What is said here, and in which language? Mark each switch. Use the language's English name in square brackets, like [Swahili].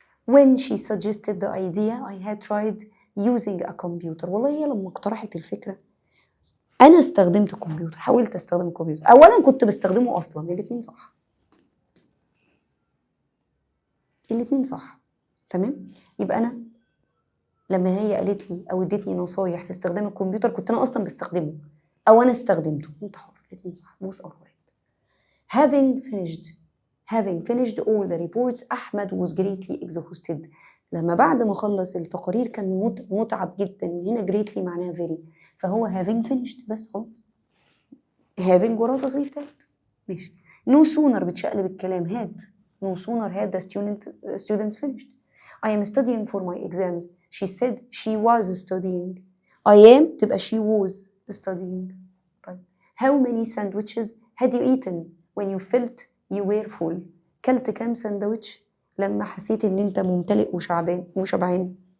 [English] when she suggested the idea I had tried using a computer، [Arabic] والله هي لما اقترحت الفكرة أنا استخدمت الكمبيوتر، حاولت أستخدم الكمبيوتر. أولا كنت بستخدمه أصلا، الاتنين صح. تمام. يبقى أنا لما هي قالت لي أو ادتني نصايح في استخدام الكمبيوتر كنت أنا أصلا بستخدمه أو أنا استخدمته. أنت حر، الاتنين صح. [English] both are right. having finished all the reports أحمد was greatly exhausted. [Arabic] لما بعد ما خلص التقارير كان متعب جدا. هنا greatly معناها very، فهو [English] having finished [Arabic] بس خلاص. having وراه تصريف تالت. ماشي. [English] no sooner [Arabic] بتشقلب الكلام [English] had. no sooner had the students finished. I am studying for my exams. she said she was studying. I am تبقى she was studying. طيب how many sandwiches had you eaten when you felt you were full؟ [Arabic] كلت كام ساندويتش لما حسيت ان انت ممتلئ وشبعان.